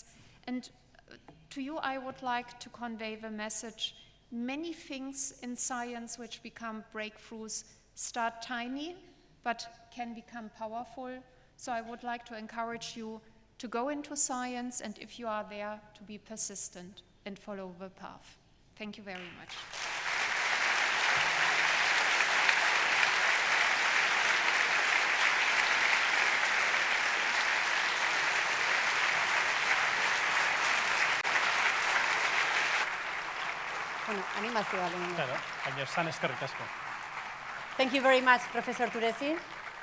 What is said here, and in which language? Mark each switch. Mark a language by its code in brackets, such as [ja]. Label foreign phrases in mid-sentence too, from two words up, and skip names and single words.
[en] And to you, I would like to convey the message: many things in science which become breakthroughs start tiny, but can become powerful. So I would like to encourage you to go into science, and if you are there, to be persistent and follow the path. Thank you very much. [eu] Bueno, animazioa. Claro, baina esan eskerrik asko. [en] Thank you very much, Professor Türeci.